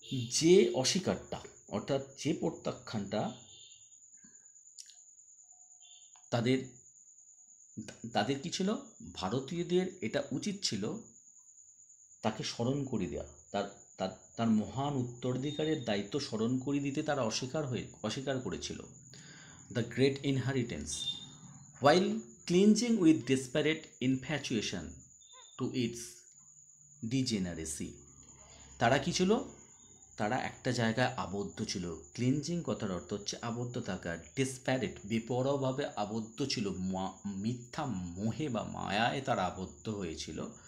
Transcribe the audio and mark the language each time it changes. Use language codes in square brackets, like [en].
[bn] যে অস্বীকারটা অর্থাৎ যে প্রত্যাখ্যানটা তাদের তাদের কি ছিল, ভারতীয়দের এটা উচিত ছিল তাকে স্মরণ করে দেওয়া, তার তার তার মহান উত্তরাধিকারের দায়িত্ব স্মরণ করে দিতে তারা অস্বীকার করেছিল। [en] The great inheritance while clinging with desperate infatuation to its degeneracy। [bn] তারা কি ছিল, তারা একটা জায়গায় আবদ্ধ ছিল। ক্লিনজিং কথার অর্থ হচ্ছে আবদ্ধ থাকা, ডেসপ্যারেট বেপরোয়াভাবে আবদ্ধ ছিল, মিথ্যা মোহে বা মায়ায় তারা আবদ্ধ হয়েছিল।